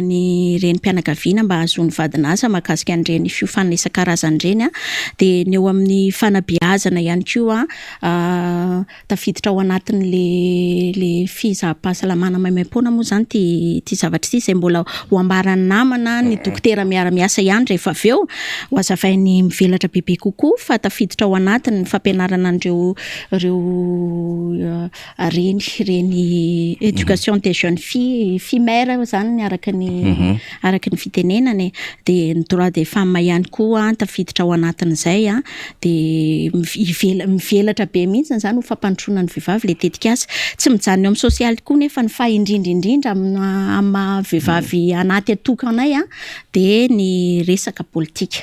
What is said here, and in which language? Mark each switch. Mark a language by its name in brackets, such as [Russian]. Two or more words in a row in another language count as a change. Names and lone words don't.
[Malagasy] ny reny mpianakaviana mba hahazoany vadinasa mahakasika an'ireny fiofana isan-karazany reny de ny eo amin'ny fanabeazana ihany koa tafiditra ao anatin'le fizaham-pahasalamana maimaim-poana moa zany ty zavatra ty zay mbola ho ambarany namana ny dokotera miara-miasa ihany rehefa aveo ho azavainy mivelatra bebe kokoa fa tafiditra ao anatiny fampianarana an'ireo reny [French] éducation des jeunes filles femelles [Malagasy] zany araky ny fitenenany de ny [French] droit des femmes [Malagasy] ihany koa tafiditra ao anatin'izay de mivelatra be mihitsy zany ho fampandrosoana ny vehivavy le tetikasa tsy mijanona eo amin'ny sosialy koa nefa ny indrindra amin'ny vehivavy anaty atokanay de ny resaka politika.